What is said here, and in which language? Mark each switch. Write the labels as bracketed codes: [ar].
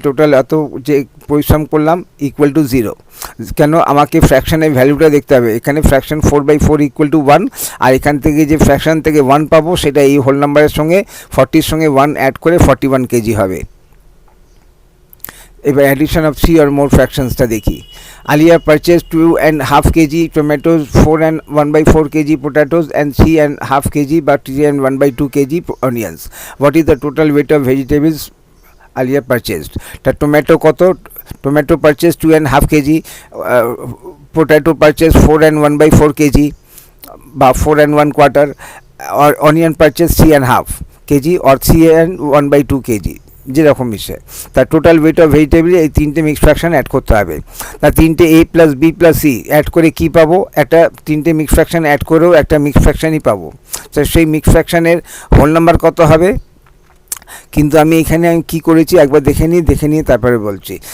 [bn] Total এত যে পরিশ্রম করলাম = 0। কেন, আমাকে ফ্র্যাকশনের ভ্যালুটা দেখতে হবে। এখানে ফ্র্যাকশন 4/4 = 1, আর এখান থেকে যে ফ্র্যাকশন থেকে 1 পাবো সেটা এই হোল নাম্বারের সঙ্গে 40-র সঙ্গে 1 অ্যাড করে 41 kg হবে। এবার অ্যাডিশন অফ 3 or more ফ্র্যাকশনসটা দেখি। [en] Alia purchase 2.5 kg tomatoes, 4 and 1/4 kg potatoes and 3.5 kg বা 3 and 1/2 kg onions. What is the total weight of vegetables Alia purchased? [bn] তা টমেটো কত, tomato purchase 2.5 kg, পোটাটো purchase 4 and 1/4 kg বা 4 and 1/4, or onion purchase 3.5 kg or 3 and 1/2 kg. যেরকম মিশে তার total weight of vegetable এই তিনটে mix fraction add করতে হবে। তা তিনটে a plus B plus C add করে কি পাবো, একটা তিনটে মিক্স ফ্র্যাকশন অ্যাড করেও একটা মিক্স ফ্র্যাকশনই পাবো। তো সেই মিক্স ফ্র্যাকশনের হোল নাম্বার কত হবে, কিন্তু আমি এখানে কি করেছি একবার দেখে নিয়ে তারপরে বলছি।